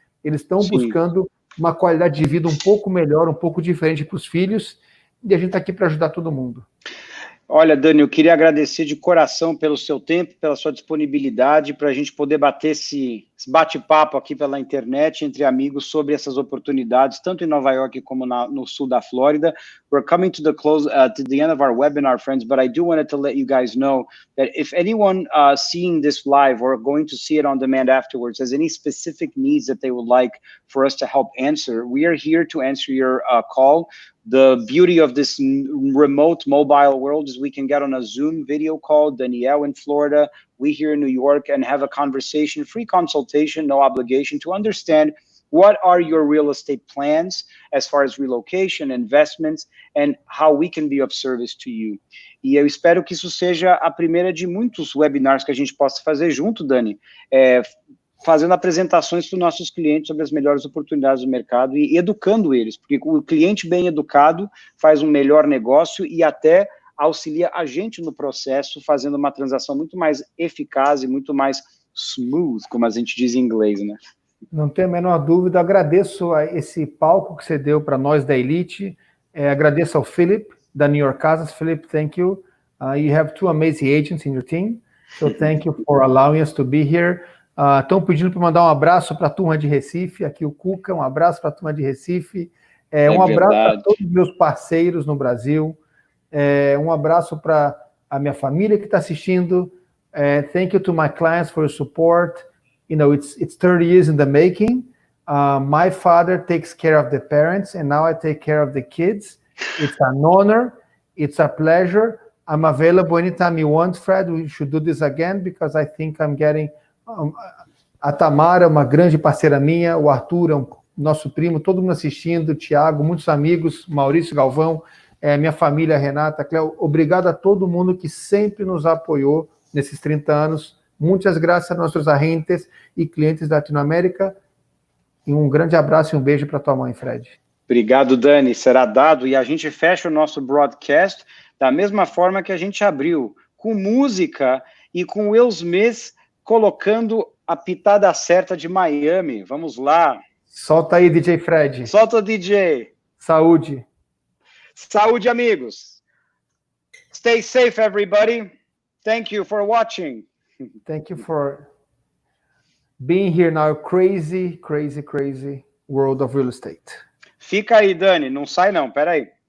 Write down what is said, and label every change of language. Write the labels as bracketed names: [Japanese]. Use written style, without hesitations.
[Portuguese] Eles estão buscando uma qualidade de vida um pouco melhor, um pouco diferente para os filhos, e a gente está aqui para ajudar todo mundo. Olha, Dani, eu queria agradecer de coração pelo seu tempo, pela sua disponibilidade, para a gente poder bater esse bate-papo aqui pela internet, entre amigos, sobre essas oportunidades, tanto em Nova York como no sul da Flórida. [English] We're coming to the end of our webinar, friends, but I do want to let you guys know that if anyone seeing this live or going to see it on demand afterwards has any specific needs that they would like for us to help answer, we are here to answer your call. The beauty of this remote mobile world is we can get on a Zoom video call, Danielle in Florida, we here in New York, and have a conversation, free consultation, no obligation, to understand what are your real estate plans as far as relocation, investments, and how we can be of service to you. [Portuguese] E eu espero que isso seja a primeira de muitos webinars que a gente possa fazer junto, Dani, fazendo apresentações para os nossos clientes sobre as melhores oportunidades do mercado e educando eles, porque o cliente bem educado faz um melhor negócio e até auxilia a gente no processo, fazendo uma transação muito mais eficaz e muito mais smooth, como a gente diz em inglês, né? Não tenho a menor dúvida. Agradeço a esse palco que você deu para nós da Elite. Agradeço ao Philip, da New York Casas. [English] Philip, thank you. You have two amazing agents in your team. So thank you for allowing us to be here. [Portuguese] Estão pedindo para mandar um abraço para a turma de Recife. Aqui o Cuca, um abraço para a turma de Recife. Um abraço a todos os meus parceiros no Brasil. Um abraço para a minha família que está assistindo. [English] Thank you to my clients for your support. You know, it's 30 years in the making. My father takes care of the parents, and now I take care of the kids. It's an honor. It's a pleasure. I'm available anytime you want, Fred. We should do this again, because I think I'm getting... [Portuguese] a Tamara, uma grande parceira minha, o Arthur, nosso primo, todo mundo assistindo, o Thiago, muitos amigos, Maurício Galvão, minha família, Renata, Cléo. Obrigado a todo mundo que sempre nos apoiou nesses 30 anos. Muitas graças a nossos agentes e clientes da Latinoamérica. E um grande abraço e um beijo para tua mãe, Fred. Obrigado, Dani. Será dado. E a gente fecha o nosso broadcast da mesma forma que a gente abriu, com música e com Will Smith colocando a pitada certa de Miami. Vamos lá. Solta aí, DJ Fred. Solta o DJ. Saúde. Saúde, amigos. [English] Stay safe, everybody. Thank you for watching. Thank you for being here now. Crazy, crazy, crazy world of real estate. [Portuguese] Fica aí, Dani. Não sai, não. Pera aí.